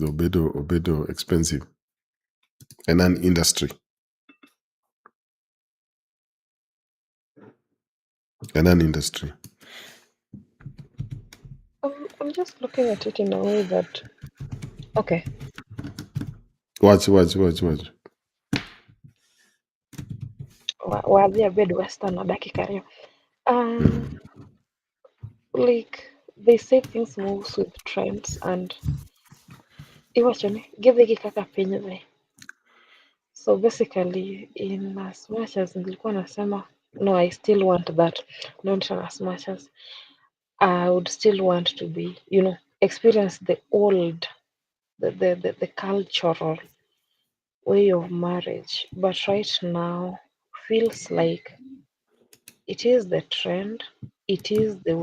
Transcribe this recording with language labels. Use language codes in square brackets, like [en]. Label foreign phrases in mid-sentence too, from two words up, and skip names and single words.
[en] Obedo expensive. And an industry. and an industry. I'm just looking at it in a way that, okay, Watch. [luo] wadhi abed western na dakika ariyo. [en] Like they say things moves with trends and [luo] iwacho ni gidhi gi kaka piny dhi. [en] So basically in as much as [sw] nilikuwa nasema [en] no, I still want that, not as much as I would still want to be, experience the old, the cultural way of marriage. But right now feels like it is the trend, it is the